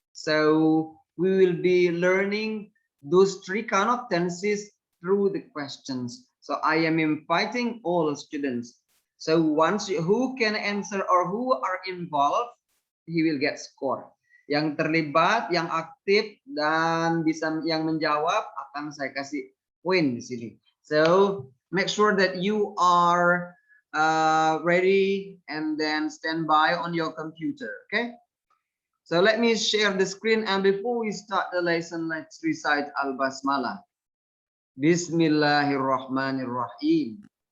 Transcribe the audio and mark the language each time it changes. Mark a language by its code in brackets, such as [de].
[en] So we will be learning those three kind of tenses through the questions. So I am inviting all students. So who can answer or who are involved, he will get score. [id] Yang terlibat, yang aktif dan bisa yang menjawab akan saya kasih poin di sini. [en] So make sure that you are ready and then stand by on your computer. Okay. So let me share the screen, and before we start the lesson, let's recite Al-Basmalah. [ar] Bismillahirrahmanirrahim.